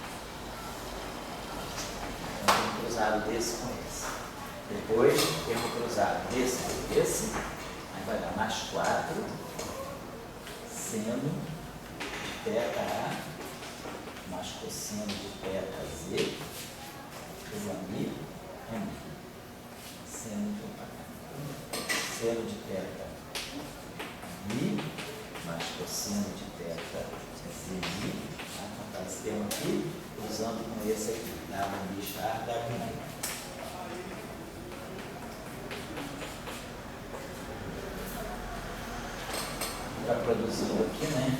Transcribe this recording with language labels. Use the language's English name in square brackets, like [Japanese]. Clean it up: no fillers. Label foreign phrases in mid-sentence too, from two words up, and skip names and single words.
[Portuguese] Então, termo cruzado desse com esse. Depois, termo cruzado desse com esse. Aí vai dar mais 4, seno de θA, mais cosseno de θZ. Mi, seno de θ Mi, mais cosseno de θ ZI. Então, esse termo aqui, usando com esse aqui, W star, W. Está produzindo aqui, né?